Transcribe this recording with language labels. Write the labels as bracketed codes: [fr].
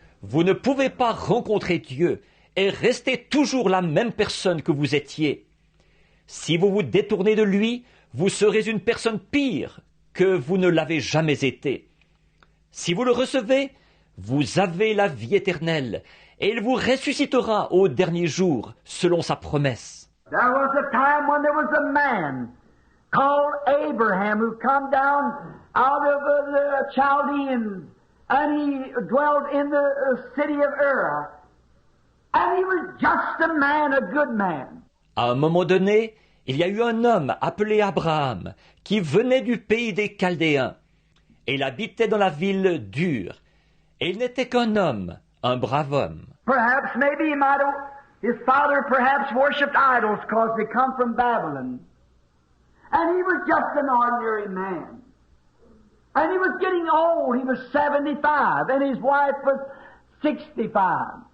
[fr] Vous ne pouvez pas rencontrer Dieu et rester toujours la même personne que vous étiez. Si vous vous détournez de lui, vous serez une personne pire que vous ne l'avez jamais été. Si vous le recevez, vous avez la vie éternelle et il vous ressuscitera au dernier jour selon sa promesse. [en] There was a time when there was a man called Abraham who come down out of the Chaldeans and he dwelt in the city of Ur. And he was just a man, a good man. [fr] À un moment donné, il y a eu un homme appelé Abraham qui venait du pays des Chaldéens et il habitait dans la ville d'Ur. Et il n'était qu'un homme, un brave homme. [en] Perhaps, maybe he might have, his father perhaps worshipped idols because they come from Babylon. And he was just an ordinary man. And he was getting old, he was 75, and his wife was 65.